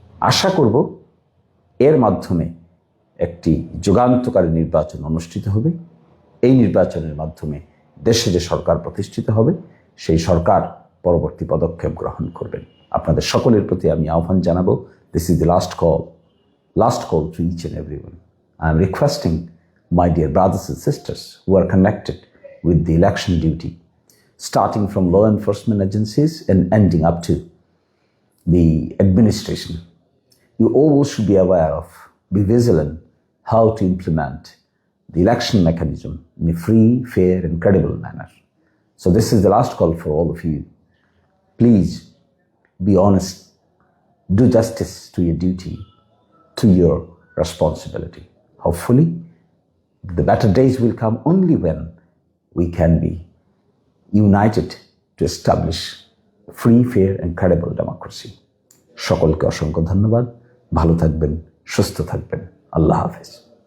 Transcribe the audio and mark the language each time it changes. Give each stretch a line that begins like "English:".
Bangla: আশা করব এর মাধ্যমে একটি যুগান্তকারী নির্বাচন অনুষ্ঠিত হবে। এই নির্বাচনের মাধ্যমে দেশে যে সরকার প্রতিষ্ঠিত হবে, সেই সরকার পরবর্তী পদক্ষেপ গ্রহণ করবেন। আপনাদের সকলের প্রতি আমি আহ্বান জানাবো,
English: This is the last call to each and everyone. I am requesting my dear brothers and sisters who are connected with the election duty, starting from law enforcement agencies and ending up to the administration. You all should be aware of, be vigilant how to implement the election mechanism in a free, fair and credible manner. So this is the last call for all of you. Please be honest, do justice to your duty, to your responsibility. Hopefully, the better days will come only when we can be united to establish free, fair and credible democracy.
Bangla: সকলকে অসংখ্য ধন্যবাদ। ভালো থাকবেন, সুস্থ থাকবেন। আল্লাহ হাফেজ।